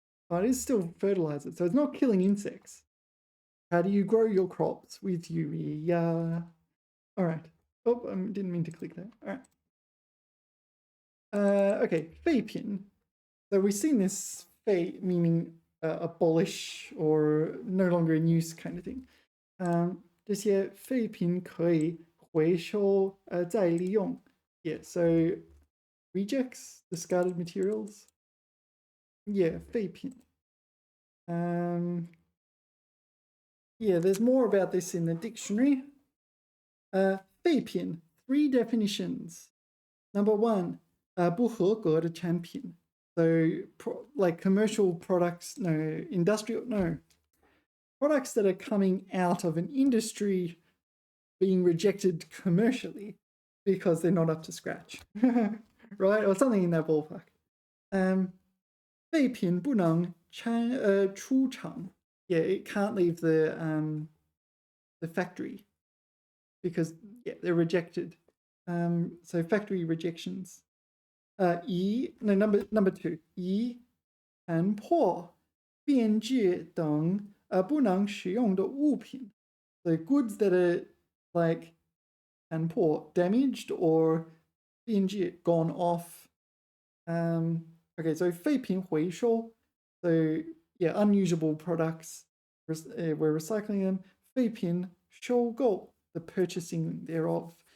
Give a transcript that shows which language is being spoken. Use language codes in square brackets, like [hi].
[en] Oh, it is still fertilizer, so it's not killing insects. How do you grow your crops? With urea. All right. Oh, I didn't mean to click that. All right. Okay, 废品.So we've seen this 废 meaning abolish or no longer in use kind of thing. [zh] 这些废品可以回收再利用. [en] Yeah, so rejects, discarded materials. Yeah, 废品. Yeah, there's more about this in the dictionary. 废品, 3 definitions. Number 1, [zh] 不合格的产品. [en] So, like commercial products, no, industrial, no. Products that are coming out of an industry being rejected commercially because they're not up to scratch, right? Or something in that ballpark. [zh] 废品不能出厂. [en] Yeah, it can't leave the factory because yeah, they're rejected. So factory rejections. Number 2, [zh] 遗残破变质等不能使用的物品. [en] So goods that are like 残破, damaged, or 变质, gone off. Okay, so [zh] 废品回收. [en] So yeah, unusable products. We're recycling them. [zh] 废品收购, [en] the purchasing thereof.